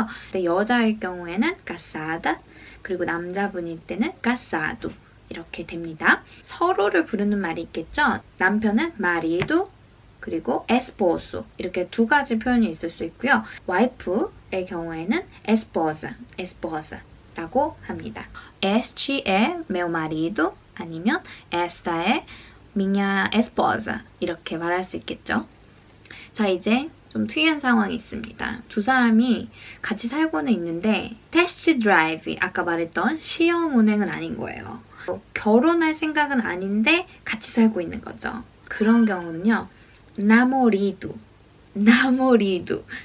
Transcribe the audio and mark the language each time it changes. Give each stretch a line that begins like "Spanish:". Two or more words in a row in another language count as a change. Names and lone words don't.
Korean: 근데 여자일 경우에는 casada, 그리고 남자분일 때는 casado 이렇게 됩니다. 서로를 부르는 말이 있겠죠. 남편은 marido, 그리고 esposo, 이렇게 두 가지 표현이 있을 수 있고요. 와이프의 경우에는 esposa라고 합니다.
Portuguese: Este é meu marido, 아니면 esta é minha esposa,
Korean: 이렇게 말할 수 있겠죠. 자, 이제 좀 특이한 상황이 있습니다. 두 사람이 같이 살고는 있는데 테스트 드라이브, 아까 말했던 시험 운행은 아닌 거예요. 결혼할 생각은 아닌데 같이 살고 있는 거죠. 그런 경우는요, namorido라고 합니다.